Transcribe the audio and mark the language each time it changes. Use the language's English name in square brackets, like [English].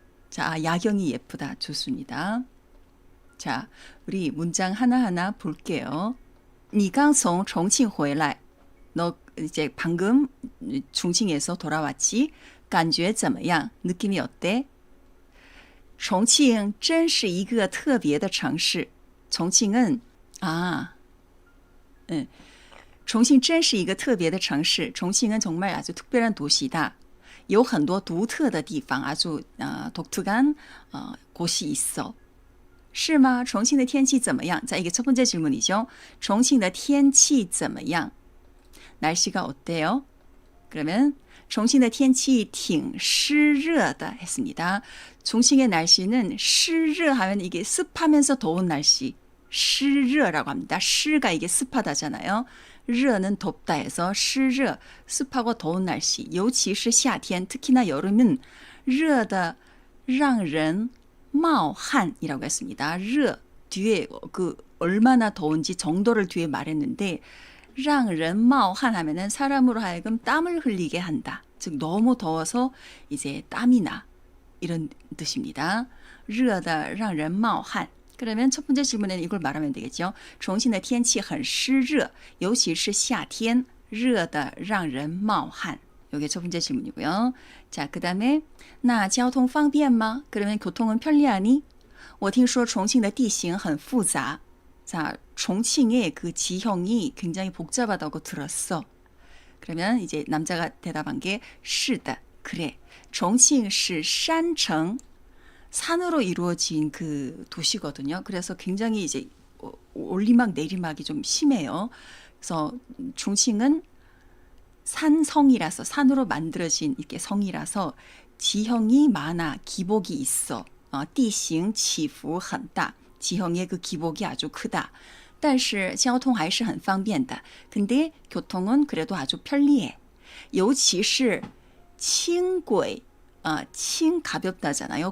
[Korean] 자, 야경이 예쁘다. 좋습니다. 자, 우리 문장 하나하나 볼게요. [Chinese] 你刚从重庆回来. [Korean] 너 이제 방금 중칭에서 돌아왔지? [Chinese] 感觉怎么样? [Korean] 느낌이 어때? [Chinese] 重庆真是一个特别的城市.重庆은 重庆真是一个特别的城市. [Korean] 重庆은 정말 아주 특별한 도시다. [Chinese] 有很多独特的地方, [Korean] 아주 독특한 곳이 있어. [Chinese] 是吗?重庆的天气怎么样? [Korean] 자, 이게 첫 번째 질문이죠. [Chinese] 重庆的天气怎么样? [Korean] 날씨가 어때요? 그러면 [Chinese] 重庆的天气挺湿热的 [Korean] 했습니다. 重庆의 날씨는 湿热 하면 이게 습하면서 더운 날씨. 湿热라고 합니다. 湿가 이게 습하다잖아요. 热는 덥다 해서 湿热, 습하고 더운 날씨. [Chinese] 尤其是夏天, [Korean] 특히나 여름은 [Chinese] 热的让人冒汗 [Korean] 이라고 했습니다. 热 뒤에 그 얼마나 더운지 정도를 뒤에 말했는데 [Chinese] 让人冒汗 [Korean] 하면은 사람으로 하여금 땀을 흘리게 한다. 즉 너무 더워서 이제 땀이 나. 이런 뜻입니다. [Chinese] 热的让人冒汗. [Korean] 그러면 첫 번째 질문에는 이걸 말하면 되겠죠. [Chinese] 重庆的天气很湿热,尤其是夏天,热的让人冒汗. [Korean] 이게 첫 번째 질문이고요. 자, 그 다음에 [Chinese] 那交通方便吗? [Korean] 그러면 교통은 편리하니? [Chinese] 我听说重庆的地形很复杂. [Korean] 자, 종칭의 그 지형이 굉장히 복잡하다고 들었어. 그러면 이제 남자가 대답한 게 是的, 그래. [Chinese] 重庆是山城, [Korean] 산으로 이루어진 그 도시거든요. 그래서 굉장히 이제 올리막 내리막이 좀 심해요. 그래서 종칭은 산성이라서 산으로 만들어진 이렇게 성이라서 지형이 많아, 기복이 있어. [Chinese] 地形起伏很大. [Korean] 지형의 그 기복이 아주 크다. [Chinese] 但是交通还是很方便的. [Korean] 근데 교통은 그래도 아주 편리해. [Chinese] 尤其是轻轨, 轻 [Korean] 가볍다잖아요.